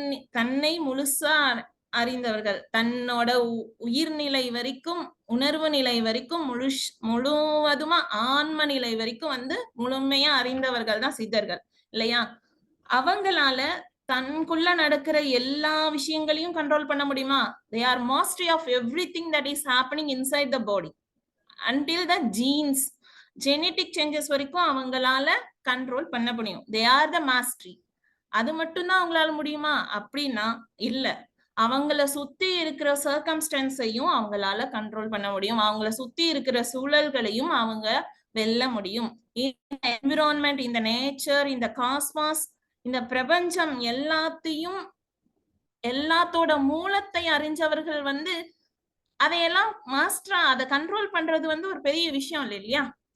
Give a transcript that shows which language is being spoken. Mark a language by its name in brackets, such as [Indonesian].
[Tamil] தன்னை முழுசா அறிந்தவர்கள், தன்னோட உயிர்நிலை வரைக்கும், உணர்வு நிலை வரைக்கும் முழுவதுமா ஆன்ம நிலை வரைக்கும் வந்து முழுமையா அறிந்தவர்கள் தான் சித்தர்கள் இல்லையா? அவங்களால தனக்குள்ள நடக்கிற எல்லா விஷயங்களையும் கண்ட்ரோல் பண்ண முடியுமா? [English] They are mastery of everything that is happening inside the body until the genes, genetic changes [Tamil] வரைக்கும் அவங்களால கண்ட்ரோல் பண்ண முடியும். [English] They are the mastery. [Tamil] அது மட்டும்தான் அவங்களால முடியுமா அப்படின்னா இல்ல. அவங்கள சுத்தி இருக்கிற சர்க்கம்ஸ்டன்ஸையும் அவங்களால கண்ட்ரோல் பண்ண முடியும். அவங்கள சுத்தி இருக்கிற சூழல்களையும் அவங்க வெல்ல முடியும். இந்த என்விரான்மெண்ட், இந்த நேச்சர், இந்த காஸ்மாஸ், இந்த பிரபஞ்சம் எல்லாத்தையும், எல்லாத்தோட மூலத்தை அறிஞ்சவர்கள் வந்து அதையெல்லாம் மாஸ்டரா அதை கண்ட்ரோல் பண்றது வந்து ஒரு பெரிய விஷயம் இல்லையா?